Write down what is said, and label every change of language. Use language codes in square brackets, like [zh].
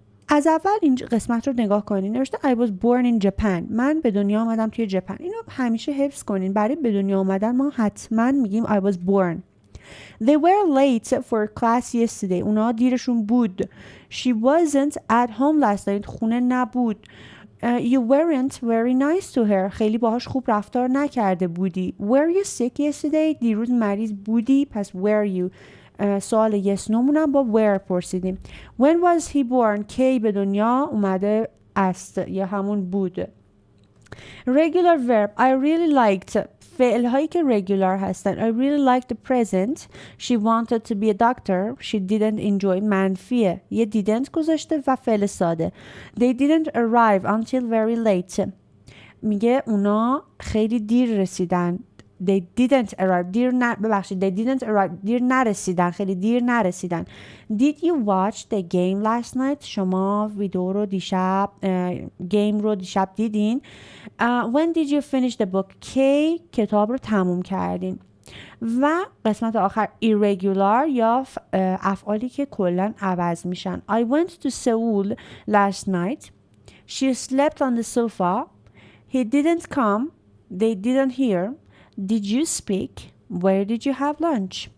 [fa] از اول این قسمت رو نگاه کنین نوشته [en] I was born in Japan [fa] من به دنیا آمدم توی ژاپن. اینو همیشه حفظ کنین، برای به دنیا آمدن ما حتما میگیم [en] I was born. They were late for class yesterday [fa] اونا دیرشون بود. [en] She wasn't at home last night [fa] خونه نبود. [en] You weren't very nice to her. [fa] خیلی باهاش خوب رفتار نکرده بودی. [en] Were you sick yesterday? [fa] دیروز مریض بودی. پس were you. سوال yes no مونم با where پرسیدیم. [en] When was he born? [fa] کی به دنیا اومده است یا همون بود. [en] Regular verb. I really liked. [fa] فعل هایی که regular هستن. [en] I really liked the present. She wanted to be a doctor. She didn't enjoy. [fa] منفیه. یه didn't گذاشته و فعل ساده. [en] They didn't arrive until very late. [fa] میگه اونا خیلی دیر رسیدن. [en] They didn't arrive. They didn't arrive. [fa] دیر نرسیدن. خیلی دیر نرسیدن. [en] Did you watch the game last night? [fa] شما ویدیو رو دیشب گیم رو دیشب دیدین. [en] When did you finish the book? [fa] کی کتاب رو تموم کردین. و قسمت آخر irregular یا افعالی که کلن عوض میشن. [en] I went to Seoul last night. She slept on the sofa. He didn't come. They didn't hear. Did you speak? Where did you have lunch?